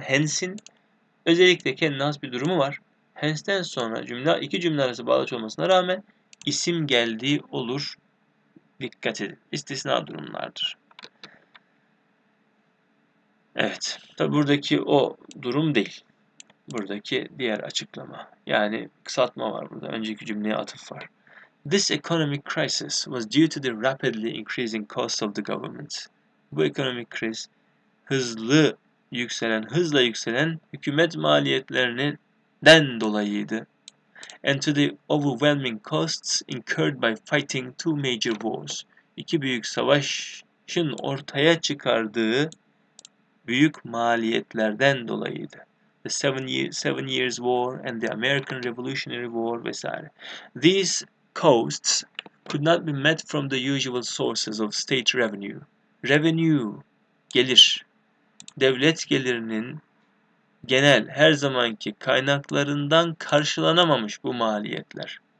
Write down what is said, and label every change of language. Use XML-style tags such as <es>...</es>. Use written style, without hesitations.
<tr>Hence'in özellikle kendine has bir durumu var. Hence'den sonra iki cümle arası bağlaç olmasına rağmen isim geldiği olur. Dikkat edin. İstisna durumlardır. Evet. Tabi buradaki o durum değil. Buradaki diğer açıklama. Yani kısaltma var burada. Önceki cümleye atıf var.</tr> <en>This economic crisis was due to the rapidly increasing cost of the government.</en> <tr>Bu ekonomik kriz hızla yükselen hükümet maliyetlerinden dolayıydı.</tr> <en>And to the overwhelming costs incurred by fighting two major wars.</en> <tr>İki büyük savaşın ortaya çıkardığı büyük maliyetlerden dolayıydı.</tr> <en>The Seven Years War and the American Revolutionary War vesaire. These costs could not be met from the usual sources of state revenue.</en> <tr>Revenue, gelir. Devlet gelirinin genel her zamanki kaynaklarından karşılanamamış bu maliyetler.</tr>